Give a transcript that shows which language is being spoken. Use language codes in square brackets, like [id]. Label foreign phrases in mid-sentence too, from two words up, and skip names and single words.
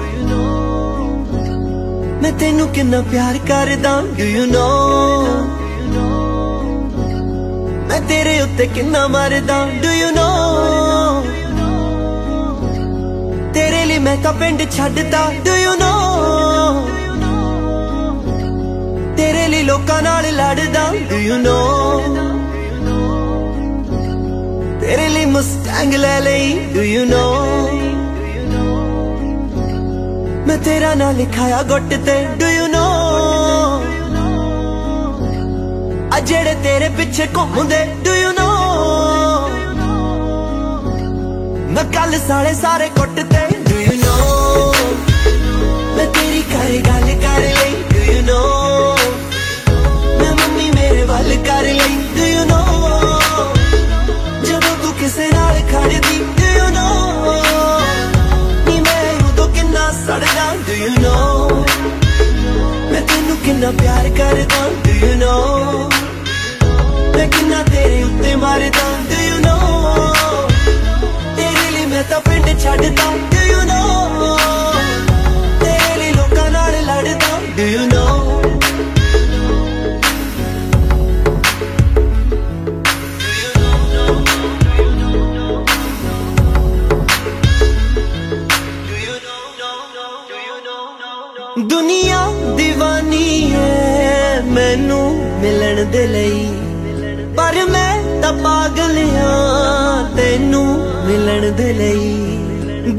[pa] ਮੈਂ ਤੈਨੂੰ ਕਿੰਨਾ ਪਿਆਰ ਕਰਦਾ? [en] Do you know [pa] ਮੈਂ ਤੇਰੇ ਉੱਤੇ ਕਿੰਨਾ ਮਰਦਾ? [en] Do you know [pa] ਤੇਰੇ ਲਈ ਮੈਂ ਤਾਂ ਪਿੰਡ ਛੱਡਦਾ? [en] Do you know [pa] ਤੇਰੇ ਲਈ ਲੋਕਾਂ ਨਾਲ ਲੜਦਾ? [en] Do you know [pa] ਤੇਰੇ ਲਈ ਮਸਟੈਂਗ ਲੈ ਲਈ? [en] Do you know [pa] ਮੈਂ ਤੇਰਾ ਨਾਂ ਲਿਖਾਇਆ ਗੁੱਟ ਤੇ? [en] Do you know [pa] ਆ ਜਿਹੜੇ ਤੇਰੇ ਪਿੱਛੇ ਘੁੰਮਦੇ? [en] Do you know [pa] ਮੈਂ ਕੱਲ੍ਹ ਸਾਲੇ ਸਾਰੇ ਕੁੱਟ ਤੇ? [en] Do you know [pa] ਮੈਂ ਤੇਰੀ ਘਰ ਗੱਲ ਕਰ ਲਈ? [en] Do you know [pa] ਮੈਂ ਮੰਮੀ ਮੇਰੇ ਵੱਲ ਕਰ ਲਈ? [en] Do you know [pa] ਜਦੋਂ ਤੂੰ ਕਿਸੇ ਨਾਲ ਖੜ੍ਹਦੀ? [en] Do you know सड़दा? Do you know [pa] ਮੈਂ ਤੈਨੂੰ ਕਿੰਨਾ ਪਿਆਰ ਕਰਦਾ? [en] Do you know [pa] ਮੈਂ ਕਿੰਨਾ ਤੇਰੇ ਉੱਤੇ ਮਰਦਾ? [en] Do you know [pa] ਤੇਰੇ ਲਈ ਮੈਂ ਤਾਂ ਪਿੰਡ ਛੱਡਦਾ? [en] Do you know [pa] ਤੇਰੇ ਲਈ ਲੋਕਾਂ ਨਾਲ ਲੜਦਾ? [en] Do you know [pa] ਦੁਨੀਆ ਦੀਵਾਨੀ ਹੈ ਮੈਨੂੰ ਮਿਲਣ ਦੇ ਲਈ, ਪਰ ਮੈਂ ਤਾਂ ਪਾਗਲ ਹਾਂ ਤੈਨੂੰ ਮਿਲਣ ਦੇ ਲਈ।